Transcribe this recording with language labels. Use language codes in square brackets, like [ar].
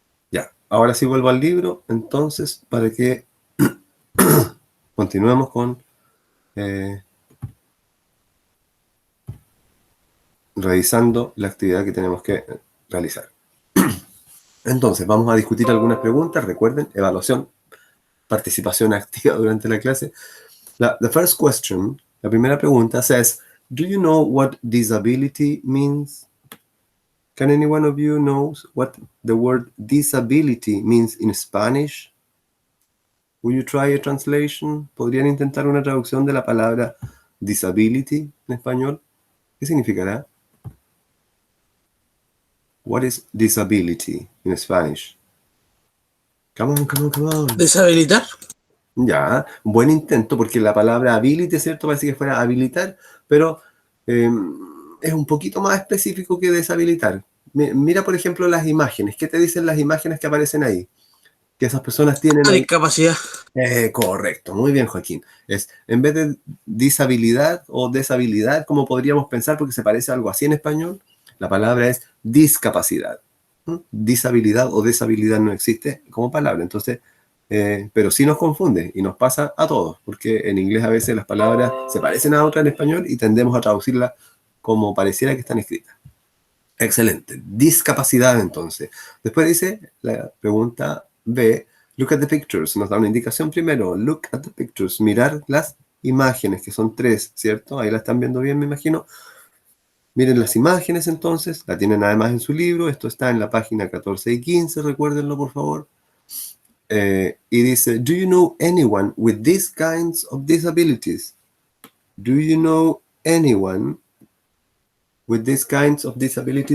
[es] Ya, ahora sí vuelvo al libro, entonces, para que continuemos con revisando la actividad que tenemos que realizar. Entonces, vamos a discutir algunas preguntas. Recuerden, evaluación, participación activa durante la clase. [en] The first question, [es] la primera pregunta [en] says, do you know what disability means? Can any one of you knows what the word disability means in Spanish? Will you try a translation? [es] ¿Podrían intentar una traducción de la palabra disability en español? ¿Qué significará? [en] What is disability in Spanish? Come on, come on, come on. [es] Deshabilitar. Ya, buen intento, porque la palabra ability, ¿cierto? Parece que fuera habilitar, pero es un poquito más específico que deshabilitar. Mira, por ejemplo, las imágenes. ¿Qué te dicen las imágenes que aparecen ahí? Que esas personas tienen Una ahí. discapacidad. Correcto, muy bien, Joaquín. Es en vez de disabilidad o deshabilidad, como podríamos pensar, porque se parece a algo así en español, la palabra es discapacidad. Disabilidad o deshabilidad no existe como palabra, entonces, pero sí nos confunde y nos pasa a todos, porque en inglés a veces las palabras se parecen a otras en español y tendemos a traducirlas como pareciera que están escritas. Excelente. Discapacidad, entonces. Después dice la pregunta B, [en] look at the pictures. [es] Nos da una indicación primero. [en] Look at the pictures. [es] Mirar las imágenes, que son 3, ¿cierto? Ahí la están viendo bien, me imagino. Miren las imágenes, entonces. La tienen además en su libro. Esto está en la página 14 y 15. Recuérdenlo, por favor. Y dice, [en] do you know anyone with these kinds of disabilities? Do you know anyone with these kinds of disability?